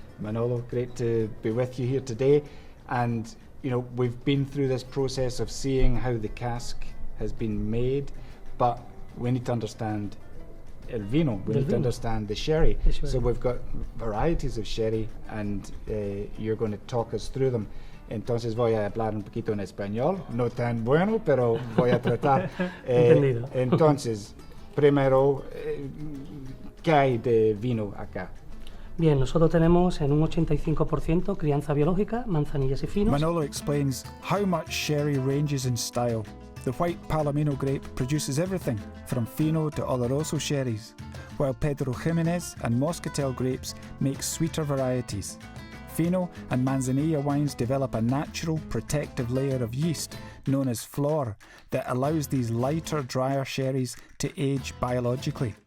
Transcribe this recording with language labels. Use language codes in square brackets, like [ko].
[en] Manolo, great to be with you here today. And we've been through this process of seeing how the cask has been made, but we need to understand [es] el vino, [en] we need to understand the sherry. So we've got varieties of sherry and you're going to talk us through them. [es] Entonces voy a hablar un poquito en español, no tan bueno, pero voy a tratar. Entendido. Entonces, primero, ¿qué hay de vino acá? Bien, nosotros tenemos en un 85% crianza biológica, manzanillas y finos. [en] Manolo explains how much sherry ranges in style. The white Palomino grape produces everything from Fino to Oloroso sherries, while Pedro Jimenez and Moscatel grapes make sweeter varieties. Fino and Manzanilla wines develop a natural protective layer of yeast known as Flavour that allows these lighter, drier sherries to age biologically.